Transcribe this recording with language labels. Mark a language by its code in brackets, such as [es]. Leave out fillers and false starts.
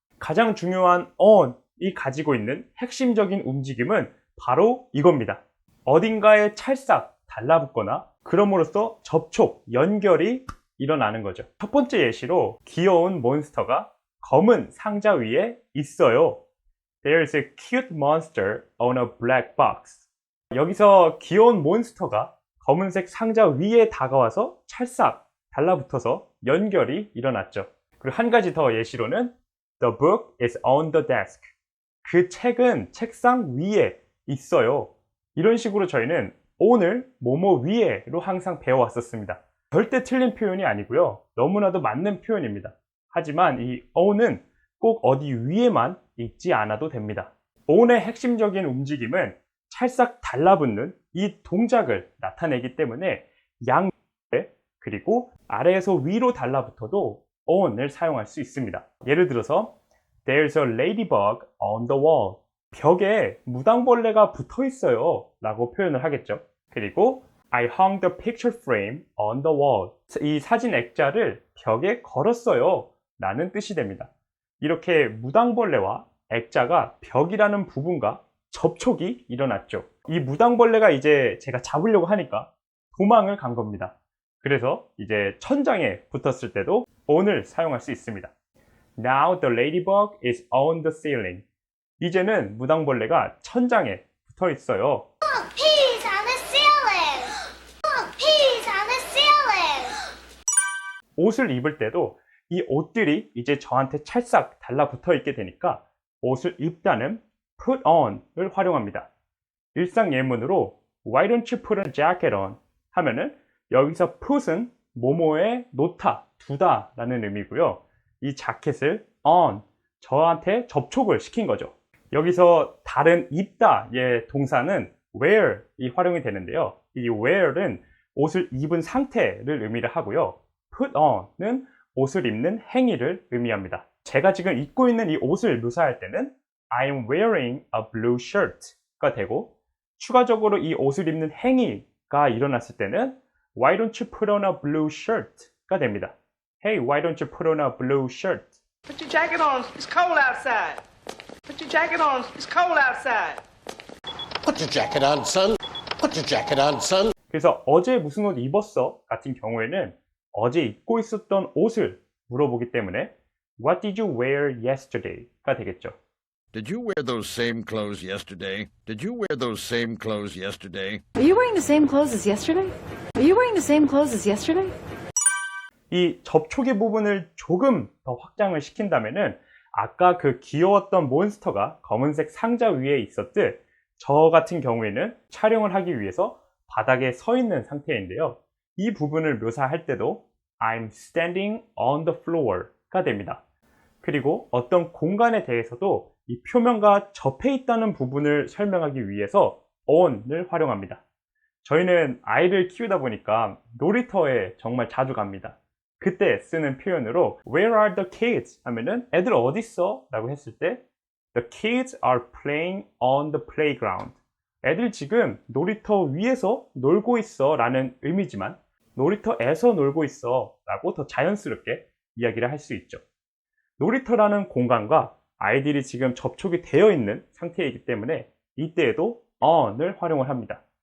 [ko] 가장 중요한 on이 가지고 있는 핵심적인 움직임은 바로 이겁니다. 어딘가에 찰싹 달라붙거나 그럼으로써 접촉, 연결이 일어나는 거죠. 첫 번째 예시로 귀여운 몬스터가 검은 상자 위에 있어요. [en] There's a cute monster on a black box. [ko] 여기서 귀여운 몬스터가 검은색 상자 위에 다가와서 찰싹 달라붙어서 연결이 일어났죠. 그리고 한 가지 더 예시로는 [en] The book is on the desk. [ko] 그 책은 책상 위에 있어요. 이런 식으로 저희는 on을 뭐뭐 위에로 항상 배워왔었습니다. 절대 틀린 표현이 아니고요. 너무나도 맞는 표현입니다. 하지만 이 on은 꼭 어디 위에만 있지 않아도 됩니다. on의 핵심적인 움직임은 찰싹 달라붙는 이 동작을 나타내기 때문에 양 그리고 아래에서 위로 달라붙어도 on을 사용할 수 있습니다. 예를 들어서 [en] There's a ladybug on the wall. [ko] 벽에 무당벌레가 붙어 있어요 라고 표현을 하겠죠. [en] 그리고 I hung the picture frame on the wall. [ko] 이 사진 액자를 벽에 걸었어요 라는 뜻이 됩니다. 이렇게 무당벌레와 액자가 벽이라는 부분과 접촉이 일어났죠. 이 무당벌레가 이제 제가 잡으려고 하니까 도망을 간 겁니다. 그래서 이제 천장에 붙었을 때도 on을 사용할 수 있습니다. [en] Now the ladybug is on the ceiling. [ko] 이제는 무당벌레가 천장에 붙어 있어요. [en] He's on the ceiling. He's on the ceiling. [ko] 옷을 입을 때도 이 옷들이 이제 저한테 찰싹 달라붙어 있게 되니까 옷을 입다는 put on을 활용합니다. 일상 예문으로 [en] Why don't you put a jacket on? [ko] 하면은 여기서 put은 뭐뭐에 놓다, 두다 라는 의미고요. 이 자켓을 on, 저한테 접촉을 시킨 거죠. 여기서 다른 입다의 동사는 wear이 활용이 되는데요. 이 wear은 옷을 입은 상태를 의미를 하고요. put on은 옷을 입는 행위를 의미합니다. 제가 지금 입고 있는 이 옷을 묘사할 때는 [en] I'm wearing a blue shirt [ko] 가 되고 추가적으로 이 옷을 입는 행위가 일어났을 때는 [en] Why don't you put on a blue shirt [ko] 가 됩니다. [en] Hey, why don't you put on a blue shirt? Put your jacket on, it's cold outside. Put your jacket on, it's cold outside. Put your jacket on, son. Put your jacket on, son. [ko] 그래서 어제 무슨 옷 입었어? 같은 경우에는 어제 입고 있었던 옷을 물어보기 때문에 [en] What did you wear yesterday [ko] 가 되겠죠. [en] Did you wear those same clothes yesterday? Did you wear those same clothes yesterday? Are you wearing the same clothes as yesterday? Are you wearing the same clothes as yesterday? [ko] 이 접촉의 부분을 조금 더 확장을 시킨다면은 아까 그 귀여웠던 몬스터가 검은색 상자 위에 있었듯 저 같은 경우에는 촬영을 하기 위해서 바닥에 서 있는 상태인데요. 이 부분을 묘사할 때도 [en] I'm standing on the floor [ko] 가 됩니다. 그리고 어떤 공간에 대해서도 이 표면과 접해 있다는 부분을 설명하기 위해서 on을 활용합니다. 저희는 아이를 키우다 보니까 놀이터에 정말 자주 갑니다. 그때 쓰는 표현으로 [en] Where are the kids? [ko] 하면은 애들 어디 있어? 라고 했을 때 [en] The kids are playing on the playground. [ko] 애들 지금 놀이터 위에서 놀고 있어 라는 의미지만 놀이터에서 놀고 있어 라고 더 자연스럽게 이야기를 할 수 있죠. 놀이터라는 공간과 아이들이 지금 접촉이 되어 있는 상태이기 때문에 이때에도 on을 활용을 합니다.